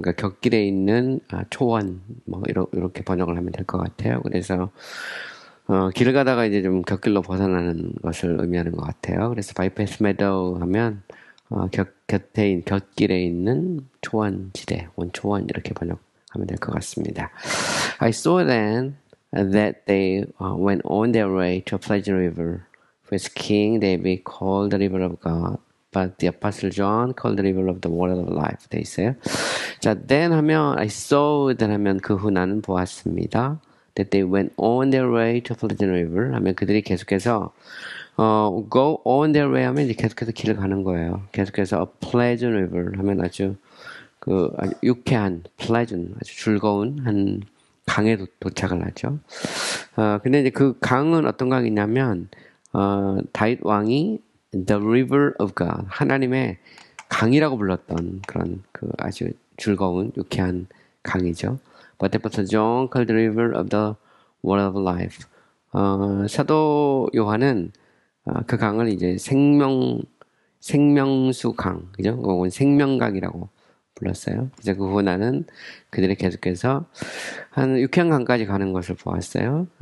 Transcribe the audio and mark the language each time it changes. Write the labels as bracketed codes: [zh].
[ko] 그러니까 곁길에 있는 초원 뭐 이렇게 번역을 하면 될 것 같아요. 그래서 길을 가다가 이제 좀 곁길로 벗어나는 것을 의미하는 것 같아요. 그래서 바이패스 매도 하면 곁길에 있는 초원지대, 원초원 이렇게 번역하면 될 것 같습니다. [en] I saw then that they went on their way to a pleasant river, which King David called the river of God, but the Apostle John called the river of the water of life. [ko] 돼 있어요. 자, then 하면 [en] I saw then [ko] 하면 그 후 나는 보았습니다. [en] That they went on their way to a pleasant river [ko] 하면 그들이 계속해서 [en] go on their way [ko] 하면 이제 계속해서 길을 가는 거예요. 계속해서 [en] a pleasant river [ko] 하면 아주 유쾌한, pleasant, 아주 즐거운 한 강에 도착을 하죠. 근데 이제 그 강은 어떤 강이냐면, 다윗 왕이 [en] the river of God, [ko] 하나님의 강이라고 불렀던 그런 아주 즐거운, 유쾌한 강이죠. [en] But the Apostle John called the river of the water of life. [ko] 사도 요한은 그 강을 이제 생명수 강, 그죠? 혹은 생명강이라고 불렀어요. 그래서 그 후 나는 그들이 계속해서 한 유쾌한 강까지 가는 것을 보았어요.